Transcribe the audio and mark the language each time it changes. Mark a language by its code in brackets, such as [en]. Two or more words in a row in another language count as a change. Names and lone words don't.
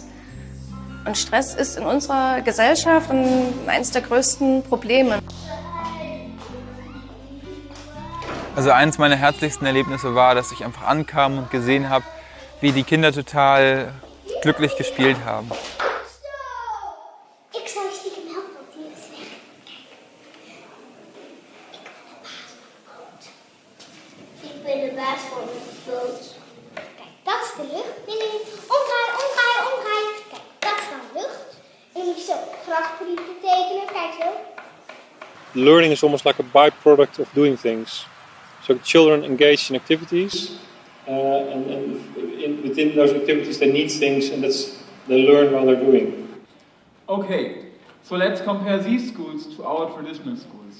[de] Und Stress ist in unserer Gesellschaft eines der größten Probleme. Also eines meiner herzlichsten Erlebnisse war, dass ich einfach ankam und gesehen habe, wie die Kinder total glücklich gespielt haben. [nl] Ik zou stiekem helpen, want die is weg. Kijk, ik ben de baas van de boot. Kijk, dat is de lucht. Nee, nee, nee. Omdraaien, omdraaien, omdraaien. Kijk, dat is dan lucht. En dan moet je zo grafbrieven tekenen. Kijk zo. [en] Learning is almost like a byproduct of doing things. So children engage in activities, and within those activities they need things, and they learn while they're doing. Okay, so let's compare these schools to our traditional schools.